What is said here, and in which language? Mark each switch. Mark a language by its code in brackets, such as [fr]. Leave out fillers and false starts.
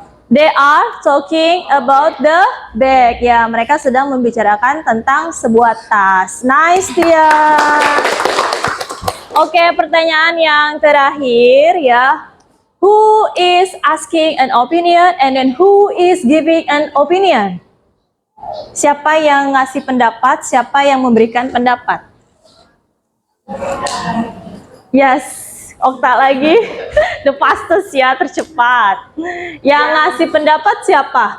[en] They are talking about the bag. [id] Ya, mereka sedang membicarakan tentang sebuah tas. Nice, Tian. Oke, pertanyaan yang terakhir ya. [en] Who is asking an opinion and then who is giving an opinion? [id] Siapa yang ngasih pendapat, siapa yang memberikan pendapat? Yes, Okta lagi. [en] The fastest [id] ya, tercepat. Yang ngasih pendapat siapa?